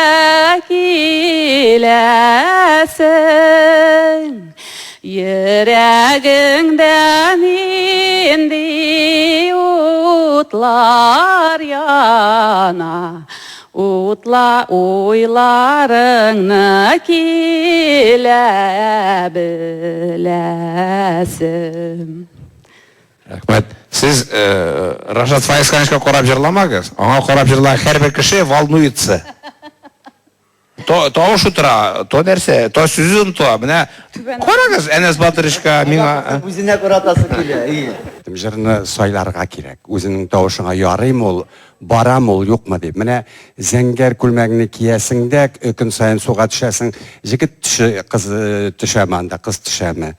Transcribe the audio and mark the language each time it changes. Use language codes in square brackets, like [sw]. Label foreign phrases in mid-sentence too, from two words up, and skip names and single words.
[tt] киләсең, йөрәгеңдә нинди утлар яна, утла уйларыңны килә беләсем. Рәхмәт. Сез Рашат Фаизхановичка карап җырламагыз. Аңа карап җырлар һәрбер кеше волнуется. То шутра, то нәрсә, то сүзен то. Менә карагыз, Әнәс Батырышка миңа үзенә каратасы килә. Җырны сайларга кирәк. Үзенең тавышыңа ярыймы ул, барамы ул, юкмы дип. Менә зәңгәр күлмәгне киясең дә, көн сайын суга төшәсең, җегет төше, кыз төшәме анда, кыз төшәме.